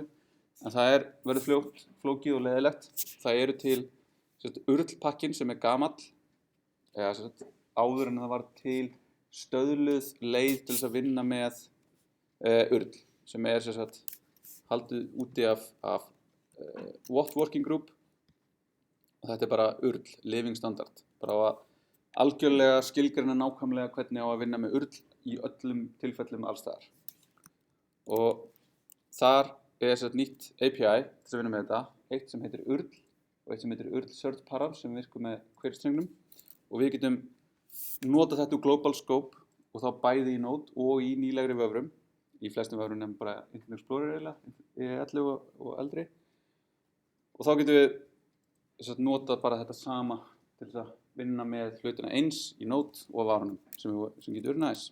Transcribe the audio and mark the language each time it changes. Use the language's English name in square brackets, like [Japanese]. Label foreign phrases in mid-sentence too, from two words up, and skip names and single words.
[Icelandic] En það verður flókið og leiðilegt. Það eru til URL-pakkin sem er gamall, eða áður en það var til stöðluð leið til þess að vinna með URL, sem er haldið úti af WOT Working Group og þetta bara URL, living standard, bara á að algjörlega skilgreina nákvæmlega hvernig á að vinna með URL í öllum tilfellum allstaðar. Og þar er nýtt API til að vinna með þetta, eitt sem heitir URL og eitt sem heitir URL Search Params sem virkum með query-strengnum, og við getum notað þetta úr [English] Global Scope [Icelandic] og þá bæði í Node og í nýlegri vöfrum, í flestum vöfrum nefnum bara Internet Explorer eiginlega, 11 og eldri, og þá getum við notað bara þetta sama til að vinna með hlutina eins í Node og vafranum sem getur verið næs.